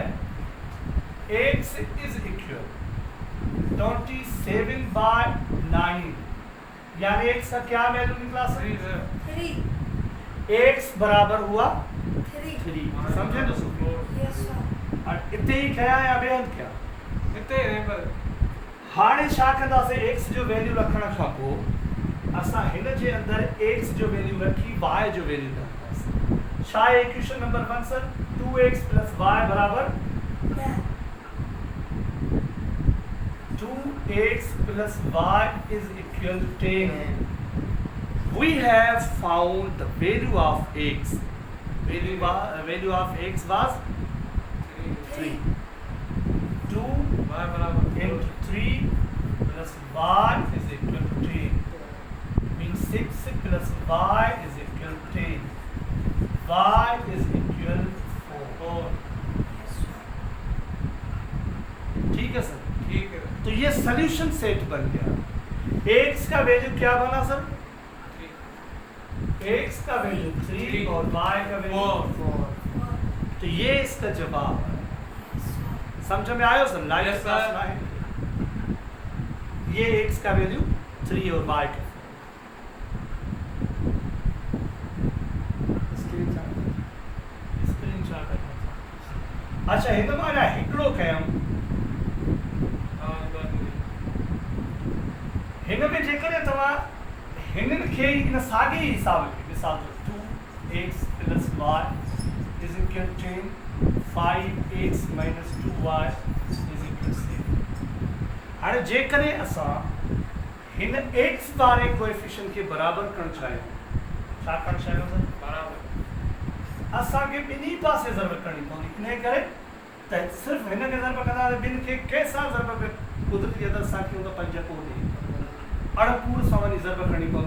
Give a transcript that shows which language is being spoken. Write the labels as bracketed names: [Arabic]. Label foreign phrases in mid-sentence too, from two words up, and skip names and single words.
[Urdu] x [English] is equal [Urdu] 27/9 یعنی x کا کیا ویلیو نکلا سر 3। x برابر ہوا 3۔ سمجھے دوستوں? [English] yes sir. [Urdu] اور اتنے ہی کیا ہے ابھی ہم کیا اتنے ہی پر [Sindhi] हाणे छा कंदासीं x जो वैल्यू रखण खां पोइ असां हिन जे अंदर x जो वैल्यू रखी y जो वैल्यू रखंदासीं। छा आहे इक्वेशन नंबर 1 सर 2x + y बराबर [English] 2x plus y is equal to 10. We have found the value of x. Value of x was 3. 2 [Urdu] y برابر [English] into 3 plus y is equal to 10. Means 6 plus y is equal to 10. Y is equal to 4. [Urdu] ٹھیک ہے سر? ٹھیک ہے تو یہ سولیوشن سیٹ بن گیا. x کا ویلیو کیا بنا سر? x کا ویلیو 3 اور y کا ویلیو 4. تو یہ اس کا جواب ہے۔ سمجھ میں آیا سر؟ لائیو [English] Yes, [Urdu] کلاس [English] sir. [Urdu] میں ہے. یہ x کا ویلیو 3 اور y کا اسکرین شاٹ. [Sindhi] अच्छा हिन माना हिकिड़ो कयूं हिन में जेकॾहिं तव्हां हिननि खे इन साॻे ई हिसाब खे मिसाल तौर [English] 2x + y is equal to 10, 5x - 2y is equal to 7। [Sindhi] हाणे जेकॾहिं असां हिन x वारे कोएफिशिएंट खे बराबर करणु चाहियूं, छा करणु चाहियूं सर? बराबर असांखे ॿिन्ही पासे ज़रब करणी पवंदी। इन करे त सिर्फ़ु हिन खे ज़रब कंदा त ॿिनि खे कंहिंसां ज़रब कुदरती अदर सां कयूं त 5 कोन्हे, अड़पूर सां वञी ज़रब करणी पवंदी।